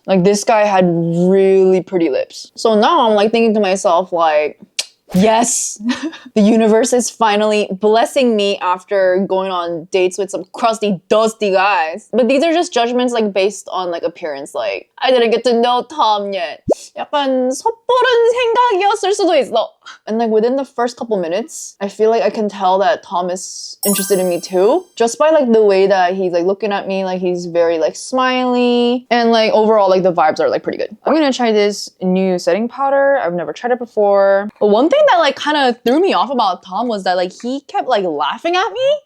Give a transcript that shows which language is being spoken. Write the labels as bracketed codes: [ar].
[en] Like this guy had really pretty lips. So now I'm like thinking to myself like, yes, the universe is finally blessing me after going on dates with some crusty, dusty guys. But these are just judgments like based on like appearance. Like, I didn't get to know Tom yet. [ko] 약간 섣부른 생각이었을 수도 있어. [en] And like within the first couple minutes, I feel like I can tell that Tom is interested in me too. Just by like the way that he's like looking at me, like he's very like smiley. And like overall, like the vibes are like pretty good. I'm gonna try this new setting powder. I've never tried it before. But one thing that like kind of threw me off about Tom was that like he kept like laughing at me.